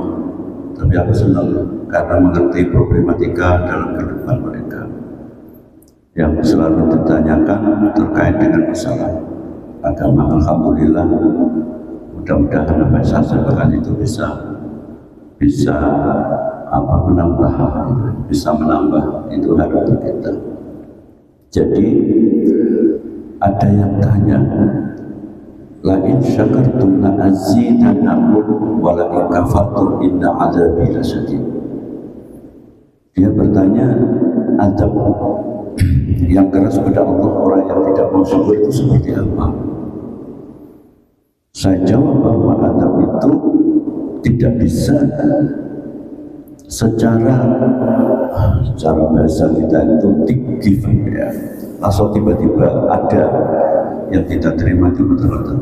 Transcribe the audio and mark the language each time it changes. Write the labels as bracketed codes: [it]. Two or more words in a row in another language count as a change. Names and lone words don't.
[id] Tapi aku senang karena mengerti problematika dalam kehidupan mereka yang selalu ditanyakan terkait dengan masalah agama. Alhamdulillah, mudah-mudahan apa yang saya sampaikan itu bisa menambah itu harapan kita. Jadi ada yang tanya, [ar] لئن شكرتم لأزيدنكم ولئن كفرتم إن عذابي لشديد. [id] Dia bertanya, adab yang keras pada Allah, orang yang tidak mau syukur itu seperti apa? Saya jawab bahwa adab itu tidak bisa secara bahasa kita itu given ya, langsung tiba-tiba ada yang kita terima itu betul-betul.